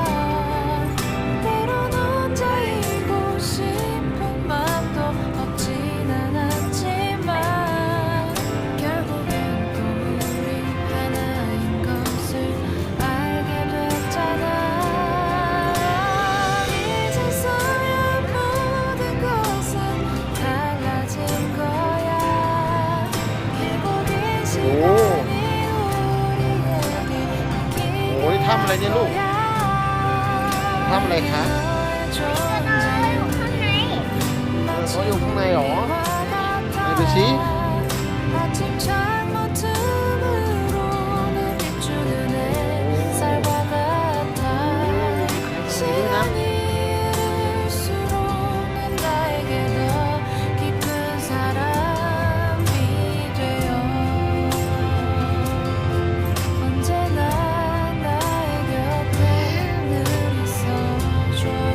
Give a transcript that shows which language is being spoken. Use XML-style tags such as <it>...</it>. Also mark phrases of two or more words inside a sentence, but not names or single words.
<ko>때론 혼자이고 싶은 맘도 없진 않았지만 결국엔 또 우리 하나인 것을 알게 됐잖아. 이제서야 모든 것은 달라진 거야. 길고 긴 시간이 우리에게</ko> <th>โอ้นี่ทำอะไรเนี่ยลูก ทำอะไรคะ เขาอยู่ข้างในเหรอไหนดูสิ</th> <ko>아침 창문 틈으로 날 비추는 햇살과 같아. 시간이 흐를수록 난 나에게 더 깊은 사람이 되어 언제나 나의 곁에 늘 있어줘.</ko>